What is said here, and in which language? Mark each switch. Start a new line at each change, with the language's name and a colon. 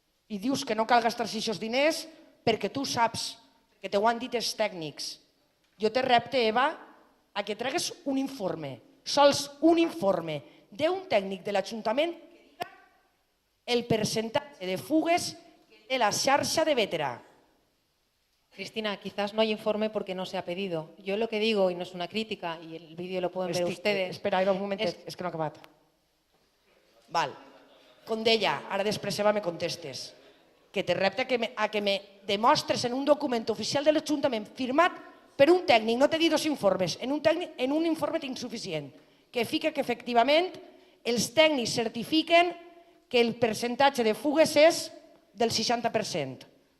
Catalan: I dius que no cal gastar-se aquests diners perquè tu saps, que t'ho han dit els tècnics. Jo te repte, Eva, a que tregues un informe, sols un informe d'un tècnic de l'Ajuntament que diga el percentatge de fugues que té la xarxa de Bétera.
Spanish: Cristina, quizás no hay informe porque no se ha pedido. Yo lo que digo, y no es una crítica, y el vídeo lo pueden ver ustedes...
Catalan: Espera, Eva, un momentet, és que no ha acabat. Val. Com deia, ara després, Eva, me contestes, que te repte a que me demostres en un document oficial de l'Ajuntament firmat per un tècnic, no t'he dit 2 informes, en un informe tinc suficient, que fica que efectivament els tècnics certifiquen que el percentatge de fugues és del 60%.